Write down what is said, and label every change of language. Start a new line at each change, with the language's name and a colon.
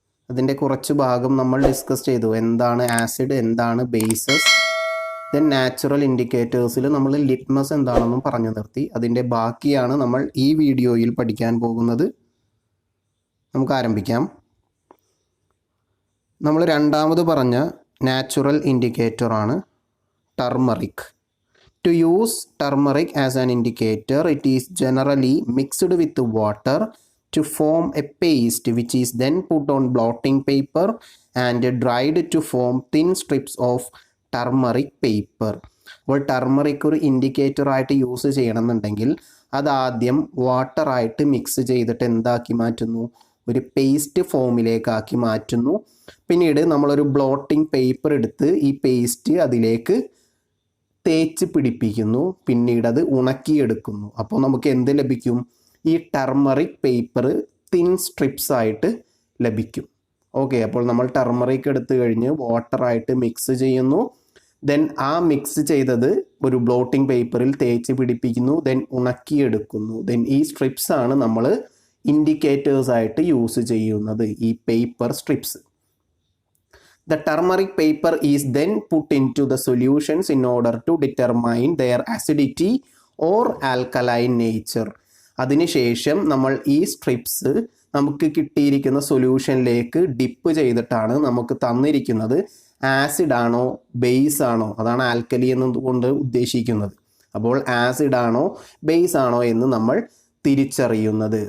Malayalam: അതിൻ്റെ കുറച്ച് ഭാഗം നമ്മൾ ഡിസ്കസ് ചെയ്തു. എന്താണ് ആസിഡ്, എന്താണ് ബേസസ്, ദെൻ നാച്ചുറൽ ഇൻഡിക്കേറ്റേഴ്സിൽ നമ്മൾ ലിറ്റ്മസ് എന്താണെന്നും പറഞ്ഞു നിർത്തി. അതിൻ്റെ ബാക്കിയാണ് നമ്മൾ ഈ വീഡിയോയിൽ പഠിക്കാൻ പോകുന്നത്. നമുക്ക് ആരംഭിക്കാം. നമ്മൾ രണ്ടാമത് പറഞ്ഞ നാച്ചുറൽ ഇൻഡിക്കേറ്റർ ആണ് turmeric.
English: To use turmeric as an indicator, it is generally mixed with water to form a paste which is then put on blotting paper and dried to form thin strips of turmeric paper.
Malayalam: അപ്പോൾ turmeric ഒരു indicator ആയിട്ട് use ചെയ്യണമെന്നുണ്ടെങ്കിൽ അതാദ്യം വാട്ടറായിട്ട് mix ചെയ്തിട്ട് എന്താക്കി മാറ്റുന്നു, ഒരു paste ഫോമിലേക്കാക്കി മാറ്റുന്നു. പിന്നീട് നമ്മളൊരു ബ്ലോട്ടിംഗ് പേപ്പർ എടുത്ത് ഈ പേസ്റ്റ് അതിലേക്ക് തേച്ച് പിടിപ്പിക്കുന്നു. പിന്നീട് അത് ഉണക്കിയെടുക്കുന്നു. അപ്പോൾ നമുക്ക് എന്ത് ലഭിക്കും? ഈ ടർമറിക് പേപ്പർ തിൻ സ്ട്രിപ്സ് ആയിട്ട് ലഭിക്കും. ഓക്കെ, അപ്പോൾ നമ്മൾ ടർമറിക് എടുത്തു കഴിഞ്ഞ് വാട്ടറായിട്ട് മിക്സ് ചെയ്യുന്നു. ദെൻ ആ മിക്സ് ചെയ്തത് ഒരു ബ്ലോട്ടിംഗ് പേപ്പറിൽ തേച്ച് പിടിപ്പിക്കുന്നു. ദെൻ ഉണക്കിയെടുക്കുന്നു. ദെൻ ഈ സ്ട്രിപ്സ് ആണ് നമ്മൾ ഇൻഡിക്കേറ്റേഴ്സ് ആയിട്ട് യൂസ് ചെയ്യുന്നത്, ഈ paper strips.
English: The turmeric paper is then put into the solutions in order to determine their acidity or alkaline nature.
Malayalam: അതിനുശേഷം നമ്മൾ ഈ സ്ട്രിപ്സ് നമുക്ക് കിട്ടിയിരിക്കുന്ന സൊല്യൂഷനിലേക്ക് ഡിപ്പ് ചെയ്തിട്ടാണ് നമുക്ക് തന്നിരിക്കുന്നത് ആസിഡ് ആണോ ബേസ് ആണോ, അതാണ് ആൽക്കലി എന്നുകൊണ്ട് ഉദ്ദേശിക്കുന്നത്. അപ്പോൾ ആസിഡ് ആണോ ബേസ് ആണോ എന്ന് നമ്മൾ തിരിച്ചറിയുന്നത്.